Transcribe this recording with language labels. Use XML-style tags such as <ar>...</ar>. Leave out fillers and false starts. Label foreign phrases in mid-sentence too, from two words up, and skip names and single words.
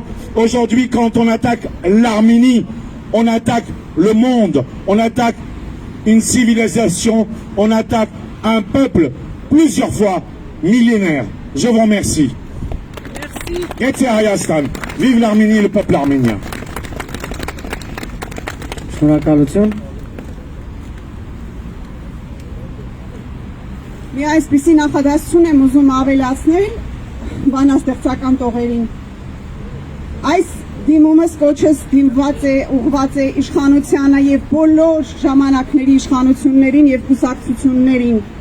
<fr>Aujourd'hui, quand on attaque l'Arménie, on attaque le monde, on attaque une civilisation, on attaque un peuple plusieurs fois millénaire. Je vous remercie. Merci. Vive l'Arménie et le peuple arménien.</fr> <hy>Շնորհակալություն։ Մի այսպիսի նախադասություն եմ ուզում ավելացնել բանաստեղծական տողերին։ Այս դիմումս կոչս ուղղված է իշխանությանը եւ բոլոր ժամանակների իշխանություններին եւ կուսակցություններին։</hy>